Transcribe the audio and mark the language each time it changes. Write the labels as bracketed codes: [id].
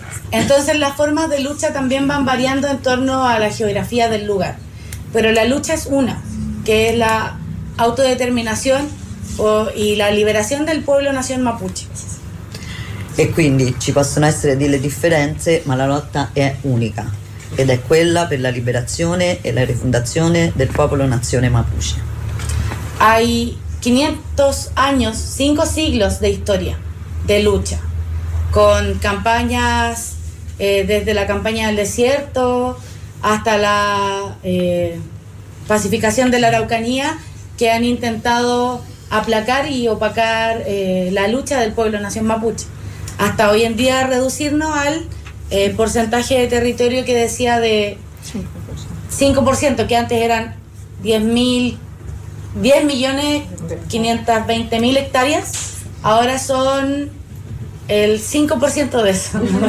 [es] Entonces las formas de lucha también van variando en torno a la geografía del lugar. Pero la lucha es una, que es la autodeterminación y la liberación del pueblo nación mapuche. [it] E quindi ci possono essere delle differenze, ma la lotta è unica ed è quella per la liberazione e la rifondazione del popolo nazione mapuche. [es] Hay 500 años, 5 siglos de historia de lucha con campañas desde la campaña del desierto hasta la pacificación de la Araucanía que han intentado aplacar y opacar la lucha del pueblo nación mapuche hasta hoy en día reducirnos al porcentaje de territorio que decía de 5%, que antes eran 10.520.000 hectáreas, ahora son el 5% de eso.